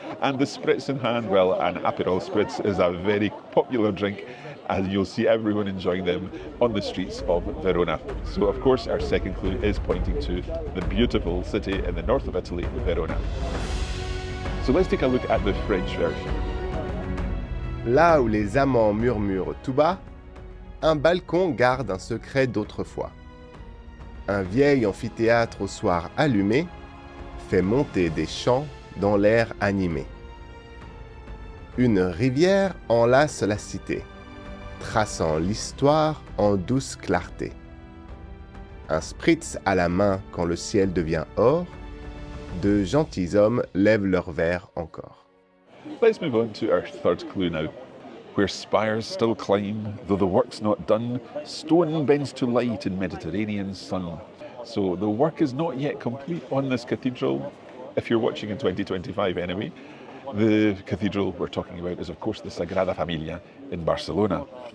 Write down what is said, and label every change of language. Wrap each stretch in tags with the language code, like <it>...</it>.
<en>And the spritz in hand, well, an Aperol spritz is a very popular drink, and you'll see everyone enjoying them on the streets of Verona. So, of course, our second clue is pointing to the beautiful city in the north of Italy, Verona. So let's take a look at the French version.</en> <fr>Là où les amants murmurent tout bas, un balcon garde un secret d'autrefois. Un vieil amphithéâtre au soir allumé fait monter des chants dans l'air animé. Une rivière enlace la cité, traçant l'histoire en douce clarté. Un spritz à la main quand le ciel devient or, de gentilshommes lèvent leur verre encore.</fr> <en>Let's move on to our third clue now. Where spires still climb, though the work's not done, stone bends to light in Mediterranean sun. So the work is not yet complete on this cathedral, if you're watching in 2025 anyway. The cathedral we're talking about is, of course, the Sagrada Familia in Barcelona.</en>